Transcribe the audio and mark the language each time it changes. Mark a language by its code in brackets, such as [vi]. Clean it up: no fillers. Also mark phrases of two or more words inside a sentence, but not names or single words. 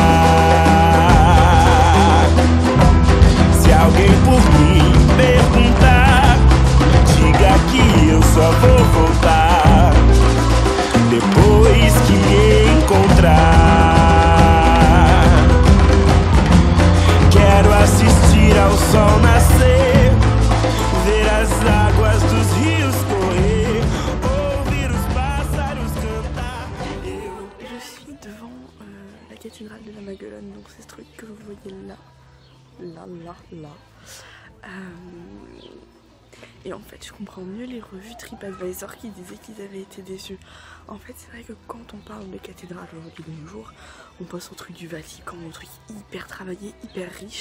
[pt] Alguém por mim perguntar, diga que eu só vou voltar depois que me encontrar. Quero assistir ao sol nascer, ver as águas dos rios correr, ouvir os pássaros cantar. [fr] Je suis devant la cathédrale de la Maguelone, donc c'est ce truc que vous voyez là. Et en fait je comprends mieux les revues TripAdvisor qui disaient qu'ils avaient été déçus. En fait c'est vrai que quand on parle de cathédrale aujourd'hui de nos jours, on pense au truc du Vatican, au truc hyper travaillé, hyper riche.